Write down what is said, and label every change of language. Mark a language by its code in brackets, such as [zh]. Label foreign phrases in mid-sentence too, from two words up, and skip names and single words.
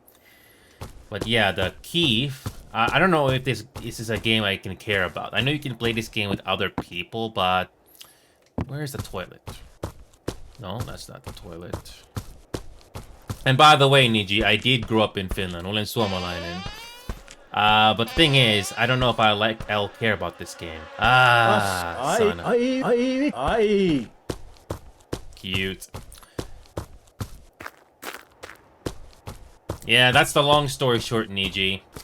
[en] But yeah, the key, I don't know if this is a game I can care about. I know you can play this game with other people, but where's the toilet? No, that's not the toilet. And by the way, Niji, I did grow up in Finland. [fi] Olen suomalainen. [en] But the thing is, I don't know if I'll care about this game. Son of... Cute. Yeah, that's the long story short, Niji.